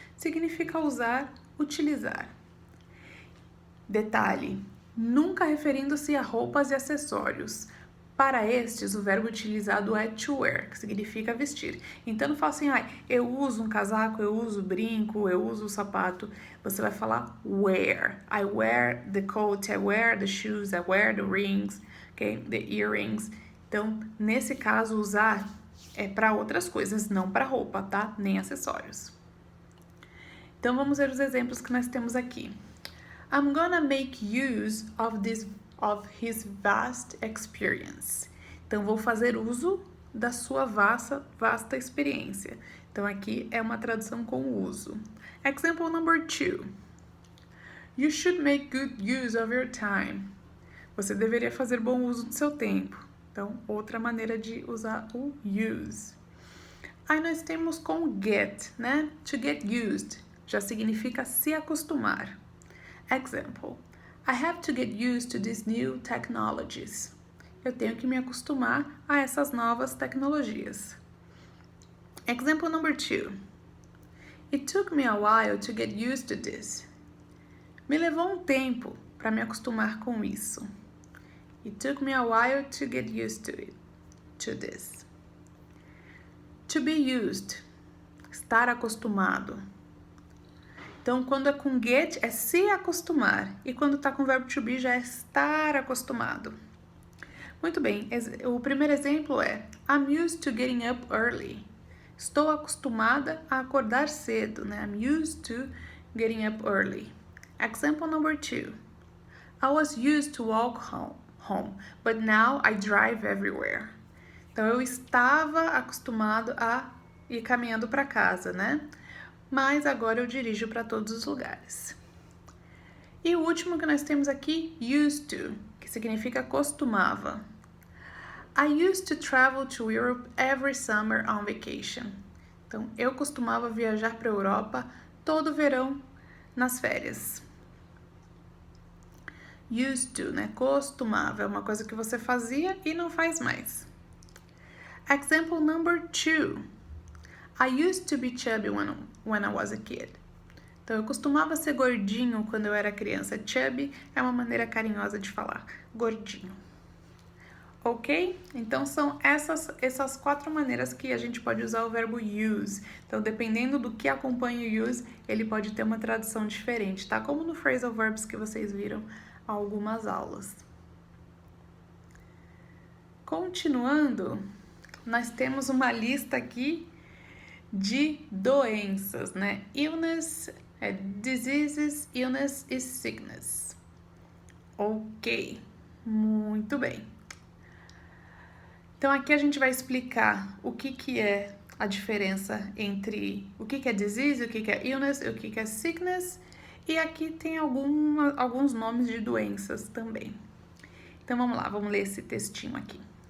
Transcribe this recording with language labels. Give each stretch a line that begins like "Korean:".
Portuguese: Significa usar, utilizar. Detalhe. Nunca referindo-se a roupas e acessórios. Para estes, o verbo utilizado é to wear, que significa vestir. Então, não fala assim, eu uso um casaco, eu uso brinco, eu uso o sapato. Você vai falar wear.
English: I wear the coat, I wear the shoes, I wear the rings, okay? The earrings.
Portuguese: Então, nesse caso, usar é para outras coisas, não para roupa, tá? Nem acessórios. Então, vamos ver os exemplos que nós temos aqui.
English: I'm gonna make use of his vast experience.
Portuguese: Então, vou fazer uso da sua vasta experiência. Então, aqui é uma tradução com o uso.
English: Example number 2. You should make good use of your time.
Portuguese: Você deveria fazer bom uso do seu tempo. Então, outra maneira de usar o use. Aí nós temos com get, né? To get used já significa se acostumar. Example.
English: I have to get used to these new technologies.
Portuguese: Eu tenho que me acostumar a essas novas tecnologias.
English: Example number 2. It took me a while to get used to this.
Portuguese: Me levou um tempo para me acostumar com isso.
English: It took me a while to get used to this. To be used, estar acostumado.
Portuguese: Então, quando é com get, é se acostumar. E quando está com o verbo to be, já é estar acostumado. Muito bem, o primeiro exemplo é
English: I'm used to getting up early.
Portuguese: Estou acostumada a acordar cedo, né?
English: I'm used to getting up early. Example number 2. I was used to walk home, but now I drive everywhere.
Portuguese: Então, eu estava acostumado a ir caminhando para casa, né? Mas agora eu dirijo para todos os lugares. E o último que nós temos aqui, used to, que significa costumava.
English: I used to travel to Europe every summer on vacation.
Portuguese: Então, eu costumava viajar para a Europa todo verão nas férias. Used to, né? Costumava, é uma coisa que você fazia e não faz mais.
English: Example number 2. I used to be chubby when I was a kid.
Portuguese: Então, eu costumava ser gordinho quando eu era criança. Chubby é uma maneira carinhosa de falar. Gordinho. Ok? Então, são essas 4 maneiras que a gente pode usar o verbo use. Então, dependendo do que acompanha o use, ele pode ter uma tradução diferente, tá? Como no phrasal verbs que vocês viram há algumas aulas. Continuando, nós temos uma lista aqui de doenças, né?
English: Illness, diseases, illness e sickness.
Portuguese: Ok, muito bem. Então, aqui a gente vai explicar o que é a diferença entre o que é disease, o que é illness e o que é sickness. E aqui tem alguns nomes de doenças também. Então, vamos lá, vamos ler esse textinho aqui.